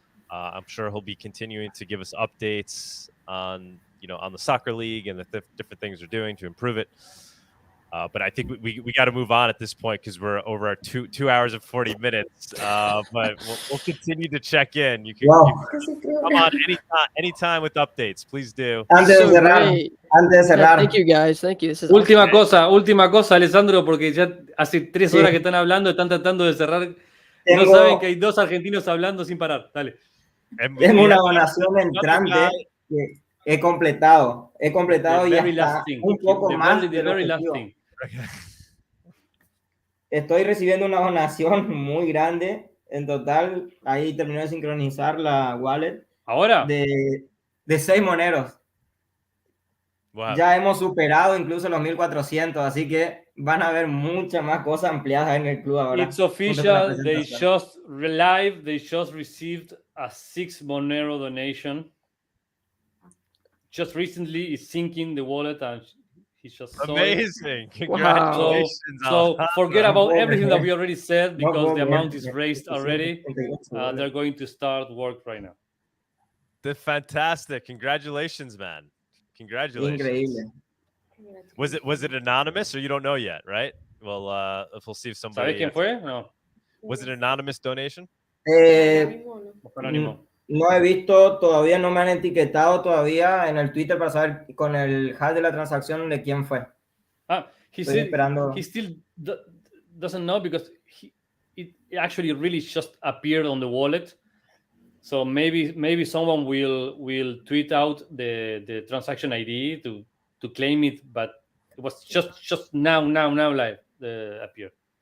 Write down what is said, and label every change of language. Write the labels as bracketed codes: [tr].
[en] I'm sure he'll be continuing to give us updates on the soccer league and the different things they're doing to improve it. But I think we got to move on at this point because we're over our 2 hours and 40 minutes. But we'll continue to check in. You can come on anytime with updates. Please do. [es] Antes de cerrar. [en] Thank you, guys. Thank you. This is [es] Última cosa, Alessandro, porque ya hace 3 horas que están hablando, están tratando de cerrar. No saben que hay 2 argentinos hablando sin parar. Dale. Tengo una donación entrante que he completado y hasta un poco más de lo que estoy recibiendo una donación muy grande. En total, ahí terminé de sincronizar la wallet. ¿Ahora? De 6 moneros. [en] Wow. [es] Ya hemos superado incluso los 1400, así que van a haber muchas más cosas ampliadas en el club ahora. [en] It's official. They just received a 6 Monero donation. Just recently, is syncing the wallet and he's just amazing. Congratulations! So forget about everything that we already said because the amount is raised already. They're going to start work right now. Fantastic! Congratulations, man! Congratulations! [es] Increíble. [en] Was it anonymous or you don't know yet, right? Well, if we'll see if somebody. [es] ¿Sabe quién fue? No. [en] Was it an anonymous donation? [es] Anónimo. No he visto, todavía no me han etiquetado todavía en el Twitter para saber con el hash de la transacción de quién fue. [en] He still doesn't know because it actually really just appeared on the wallet. So maybe someone will tweet out the transaction ID to claim it, but it was just now live appeared.